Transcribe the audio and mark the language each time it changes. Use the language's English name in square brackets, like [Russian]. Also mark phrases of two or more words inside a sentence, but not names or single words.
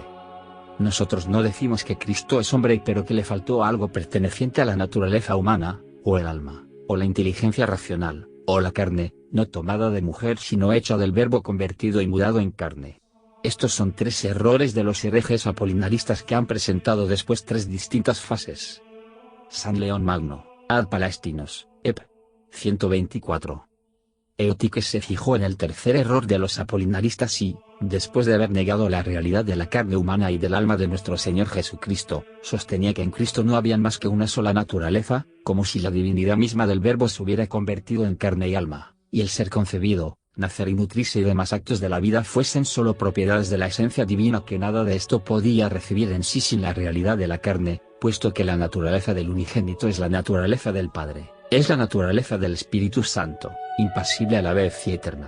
[Spanish] Nosotros no decimos que Cristo es hombre pero que le faltó algo perteneciente a la naturaleza humana, o el alma, o la inteligencia racional, o la carne, no tomada de mujer sino hecha del verbo convertido y mudado en carne. Estos son tres errores de los herejes apolinaristas que han presentado después tres distintas fases. San León Magno, ad Palaestinos, ep. 124. Eutiques se fijó en el tercer error de los apolinaristas y, después de haber negado la realidad de la carne humana y del alma de nuestro Señor Jesucristo, sostenía que en Cristo no había más que una sola naturaleza, como si la divinidad misma del verbo se hubiera convertido en carne y alma, y el ser concebido, nacer y nutrirse y demás actos de la vida fuesen solo propiedades de la esencia divina, que nada de esto podía recibir en sí sin la realidad de la carne, puesto que la naturaleza del unigénito es la naturaleza del Padre, es la naturaleza del Espíritu Santo, impasible a la vez y eterna.